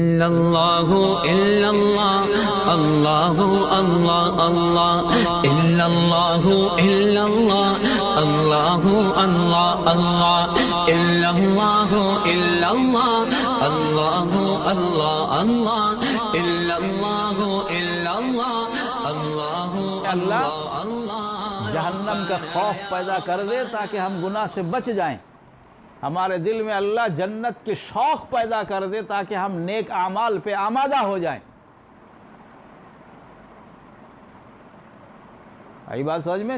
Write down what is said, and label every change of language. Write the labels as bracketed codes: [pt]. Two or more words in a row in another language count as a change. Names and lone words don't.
[ar] إلا الله إلا الله الله الله الله إلا الله إلا الله الله الله الله إلا الله إلا الله الله الله الله إلا الله إلا الله الله اللہ Allah [ur] جہنم کا خوف پیدا کر دے تاکہ ہم گناہ سے بچ جائیں. ہمارے دل میں اللہ جنت کے شوق پیدا کر دے تاکہ ہم نیک اعمال پہ آمادہ ہو جائیں. آئی بات سمجھ میں؟